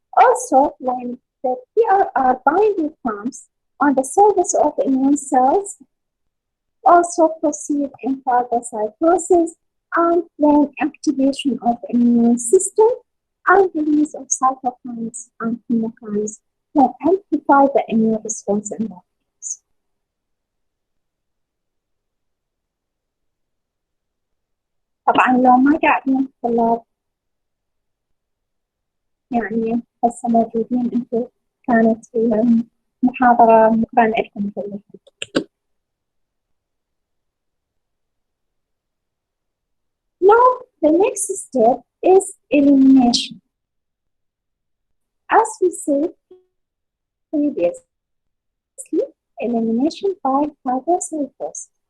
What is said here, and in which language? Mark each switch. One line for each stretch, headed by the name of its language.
English: Also, when the PRR binding comes on the surface of immune cells, also proceed in phagocytosis and then activation of immune system and release of cytokines and chemokines that amplify the immune response in that case.
Arabic: طبعا لو ما قاعدين طلاب يعني هسه موجودين انتم كانت المحاضرة مكان لكم كلكم.
English: Now the next step is elimination. As we said previously, elimination by phagocytosis.